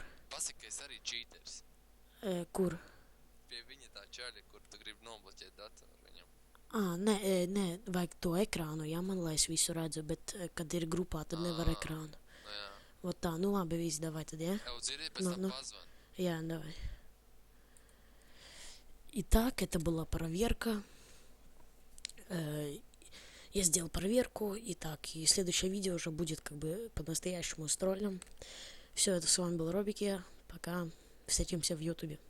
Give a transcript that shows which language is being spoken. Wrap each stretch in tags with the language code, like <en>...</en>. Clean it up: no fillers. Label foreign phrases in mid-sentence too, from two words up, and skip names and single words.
<lv>Pasaka, ka es arī cheaters. Kur? Pie viņa tā čaļa, kur tu gribi nobloķēt datoru viņam. Nē, vajag to ekrānu, jā, man, lai es visu redzu, bet, kad ir grupā, tad nevar ekrānu. Nu jā. Ot tā, nu labi, viss davai tad, jā? Jau dzirdi, pēc tam pazvan. Ja,</lv> <ru>давай. Итак, это была проверка. Я сделал проверку. Итак, и следующее видео уже будет как бы по-настоящему с троллем. Все, это с вами был Робик. Пока. Встретимся в Ютубе.</ru>